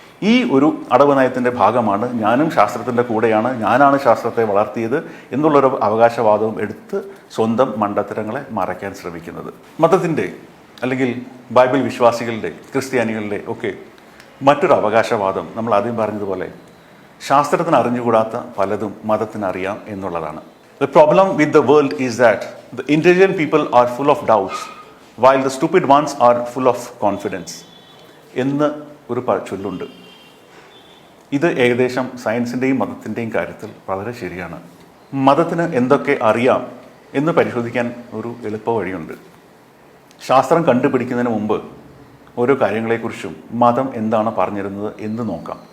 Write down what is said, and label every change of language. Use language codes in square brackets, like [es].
[ml] ഈ ഒരു അടവ് നയത്തിൻ്റെ ഭാഗമാണ് ഞാനും ശാസ്ത്രത്തിൻ്റെ കൂടെയാണ്, ഞാനാണ് ശാസ്ത്രത്തെ വളർത്തിയത് എന്നുള്ളൊരു അവകാശവാദവും എടുത്ത് സ്വന്തം മണ്ടത്തരങ്ങളെ മറയ്ക്കാൻ ശ്രമിക്കുന്നത്. മതത്തിൻ്റെ അല്ലെങ്കിൽ ബൈബിൾ വിശ്വാസികളുടെ, ക്രിസ്ത്യാനികളുടെ ഒക്കെ മറ്റൊരു അവകാശവാദം നമ്മൾ ആദ്യം പറഞ്ഞതുപോലെ ശാസ്ത്രത്തിന് അറിഞ്ഞുകൂടാത്ത പലതും മതത്തിന് അറിയാം എന്നുള്ളതാണ്. [en] The problem with the world is that the intelligent people are full of doubts while the stupid ones are full of confidence [ml] എന്ന് ഒരു ചൊല്ലുണ്ട്. ഇത് ഏകദേശം സയൻസിൻ്റെയും മതത്തിൻ്റെയും കാര്യത്തിൽ വളരെ ശരിയാണ്. മതത്തിന് എന്തൊക്കെ അറിയാം എന്ന് പരിശോധിക്കാൻ ഒരു എളുപ്പ വഴിയുണ്ട്. ശാസ്ത്രം കണ്ടുപിടിക്കുന്നതിന് മുമ്പ് ഓരോ കാര്യങ്ങളെക്കുറിച്ചും മതം എന്താണ് പറഞ്ഞിരുന്നത് എന്ന് നോക്കാം.